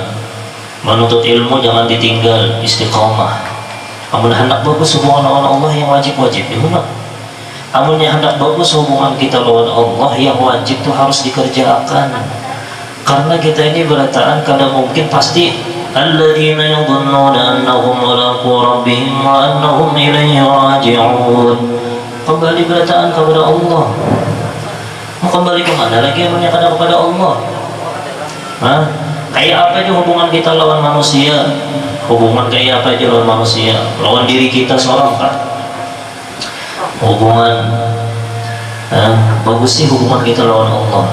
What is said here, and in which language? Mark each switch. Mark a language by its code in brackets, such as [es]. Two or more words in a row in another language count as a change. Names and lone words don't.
[bjn] Menuntut ilmu jangan ditinggal, istiqamah. Namun hendak bagus hubungan lawan Allah, yang wajib-wajib dihunat. Namun yang hendak bagus hubungan kita lawan Allah, yang wajib itu harus dikerjakan. Karena kita ini berataan kadang mungkin pasti [ar] الذين يظنون أنهم ملاقو ربهم وأنهم إليه راجعون. [bjn] Kembali berataan kepada Allah. Mau kembali ke mana lagi emangnya kepada Allah? Hah? Kayak apa aja hubungan kita lawan manusia? Hubungan kayak apa aja lawan manusia? Lawan diri kita seorang kan? Hubungan bagus sih hubungan kita lawan Allah.